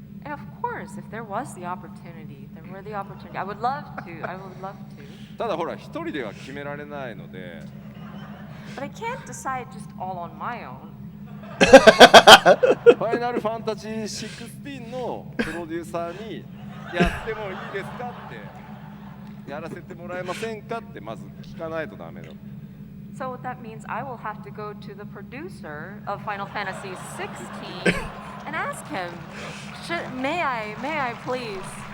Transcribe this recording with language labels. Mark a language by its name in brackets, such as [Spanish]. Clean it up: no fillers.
[English] And of course, if there was the opportunity, I would love to. [Japanese] ただほら一人では決められないので。 [English] But I can't decide just all on my own. [Japanese] ファイナルファンタジー16のプロデューサーにやってもいいですかってやらせてもらえませんかってまず聞かないとダメだ。 [English] So that means I will have to go to the producer of Final Fantasy XVI and ask him, may I please?